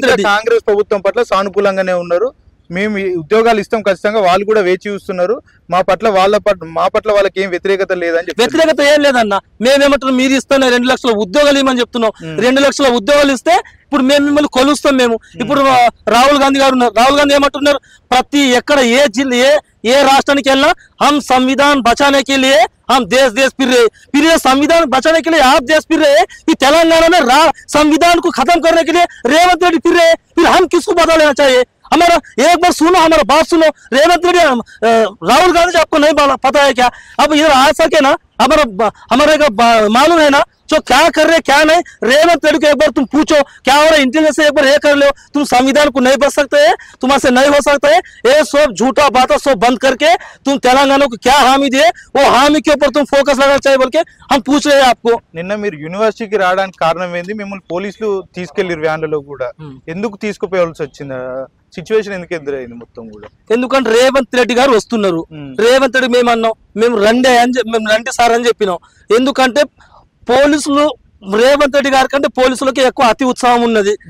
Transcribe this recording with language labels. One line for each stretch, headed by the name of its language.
Telugu: కాంగ్రెస్ ప్రభుత్వం పట్ల సానుకూలంగానే ఉన్నారు. మేము ఉద్యోగాలు ఇస్తాం ఖచ్చితంగా, వాళ్ళు కూడా వేచి చూస్తున్నారు. మా పట్ల వాళ్ళకి ఏం వ్యతిరేకత లేదని చెప్పి. వ్యతిరేకత ఏం లేదన్న. మేమేమంటున్నాం, మీరు ఇస్తాం 2 లక్షల ఉద్యోగాలు ఇవ్వమని చెప్తున్నాం. 2 లక్షల ఉద్యోగాలు ఇస్తే ఇప్పుడు మేము మిమ్మల్ని కొలుస్తాం. మేము ఇప్పుడు రాహుల్ గాంధీ గారు ఉన్నారు. రాహుల్ గాంధీ ఏమంటున్నారు, ప్రతి ఎక్కడ ఏ జిల్లా ఏ రాష్ట్రానికి వెళ్ళినా
Hindi: हम संविधान बचाने के लिए हम देश फिर रहे, फिर ये संविधान बचाने के लिए आप देश फिर रहे। कि तेलंगाना में संविधान को खत्म करने के लिए रेवंत रेड्डी फिर रहे, फिर हम किसको बदला लेना चाहिए? हमारा एक बार सुनो, हमारा बात सुनो। रेवंत रेड्डी, राहुल गांधी जी आपको नहीं पता है क्या? अब इधर आ सके ना, हमारे मालूम है ना जो क्या कर रहे क्या नहीं। रेवंत रेड्डी को एक बार तुम पूछो क्या हो रहा है, इंटेलिजेंस से एक बार ये कर लो। तुम संविधान को नहीं बच सकते है, तुम्हारे से नहीं हो सकता है। ये सब झूठा बात सब बंद करके तुम तेलंगाना को क्या हामी दिए, वो हामी के ऊपर तुम फोकस लगाना चाहिए बोल के हम पूछ रहे हैं आपको।
Telugu: నిన్న మీరు యూనివర్సిటీకి రావడానికి కారణం ఏంది? మిమ్మల్ని పోలీసులు తీసుకెళ్లిరు వ్యాన్లలో కూడా. ఎందుకు తీసుకుపోవాల్సి వచ్చింది? సిచ్యువేషన్ ఎందుకు ఎదురైంది మొత్తం కూడా? ఎందుకంటే రేవంత్ రెడ్డి గారు వస్తున్నారు. రేవంత్ రెడ్డి మేము అన్నాం, మేము రండి సార్ అని చెప్పినాం. ఎందుకంటే పోలీసులు రేవంత్ రెడ్డి గారి కంటే పోలీసులకి ఎక్కువ అతి ఉత్సాహం ఉన్నది.